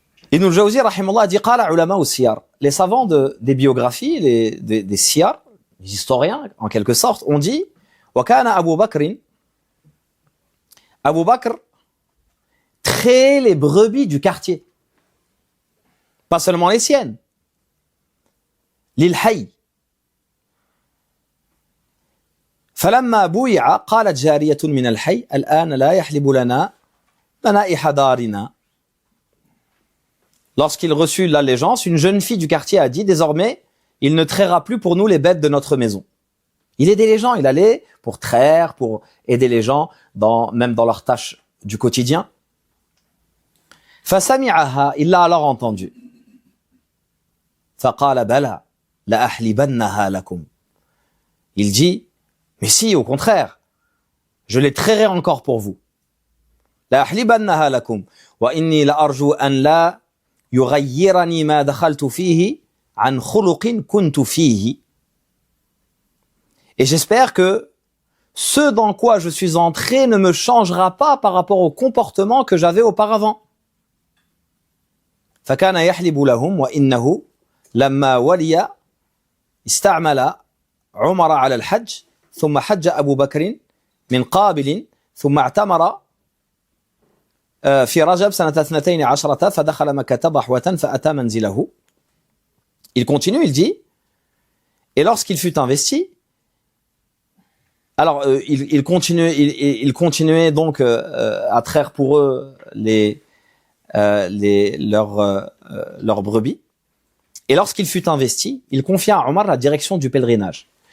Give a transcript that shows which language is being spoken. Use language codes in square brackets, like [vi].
[fr] Ibn al-Jawzi, rahimahullah, dit, [ar] qala ulama ou siyar. [fr] Les savants des biographies, des siyar, les historiens, en quelque sorte, ont dit, [ar] wa kana [fr] Abu Bakr traite les brebis du quartier. Pas seulement les siennes. [ar] للحي فلما بويع قالت جارية من الحي الآن لا يحلب لنا منائح دارنا. [fr] Lorsqu'il reçut l'allégeance, une jeune fille du quartier a dit, désormais, il ne traira plus pour nous les bêtes de notre maison. Il aidait les gens, il allait pour traire, pour aider les gens, même dans leurs tâches du quotidien. [ar] فسمعها, [fr] il l'a alors entendu. [ar] فقال بلى لأحلبنها لكم. [fr] Il dit, mais si, au contraire, je les trairai encore pour vous. [ar] لأحلبنها لكم وإني لأرجو أن لا يغيرني ما دخلت فيه عن خلق كنت فيه. [fr] Et j'espère que ce dans quoi je suis entré ne me changera pas par rapport au comportement que j'avais auparavant. [ar] فكان يحلب لهم وإنه لما ولي استعمل عمر على الحج ثم حج أبو بكر من قابل ثم اعتمر في رجب سنة 12 فدخل مكة ضحوة فأتى منزله. [fr] Il continue, il dit, et lorsqu'il fut investi, alors il continuait donc à traire pour eux leurs brebis. Et lorsqu'il fut investi, il confia à Omar la direction du pèlerinage.